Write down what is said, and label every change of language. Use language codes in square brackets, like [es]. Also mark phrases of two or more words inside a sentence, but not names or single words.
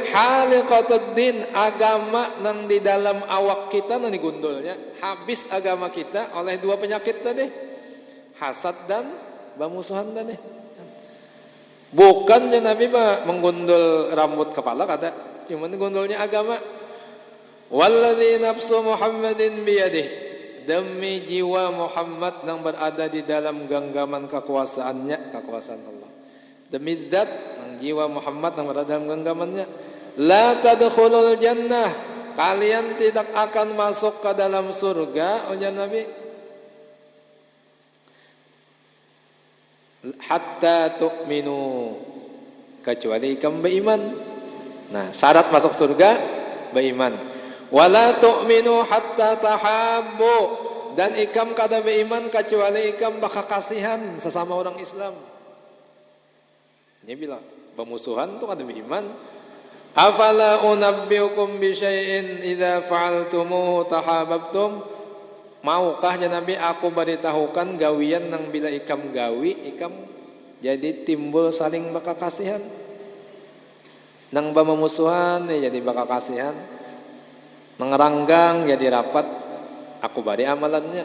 [ar] حالقة الدين, [bjn] agama nang di dalam awak kita nang digundulnya. Habis agama kita oleh dua penyakit tadi, hasad dan bamusuhan tadi. Bukan ya Nabi menggundul rambut kepala kata, cuma gundulnya agama. [ar] والذي نفس محمد بيده, [id] demi jiwa Muhammad yang berada di dalam genggaman kekuasaan Allah. Demi zat yang jiwa Muhammad yang berada dalam genggamannya, [ar] لا تدخلون الجنة, [id] kalian tidak akan masuk ke dalam surga ujar Nabi [ar] حتى تؤمنوا, [id] kecuali kamu beriman. Nah, syarat masuk surga beriman. [ar] ولا تؤمنوا حتى تحابوا, [bjn] dan ikam kada beriman kecuali ikam bakal kasihan sesama orang Islam. Dia bilang pemusuhan tu kada beriman. [ar] أفلا أنبئكم بشيء إذا فعلتموه تحاببتم, [bjn] maukah ya Nabi aku beritahukan gawian nang bila ikam gawi ikam jadi timbul saling bakal kasihan. Nang pemusuhan jadi bakal kasihan. Mengeranggang jadi rapat aku bari amalannya.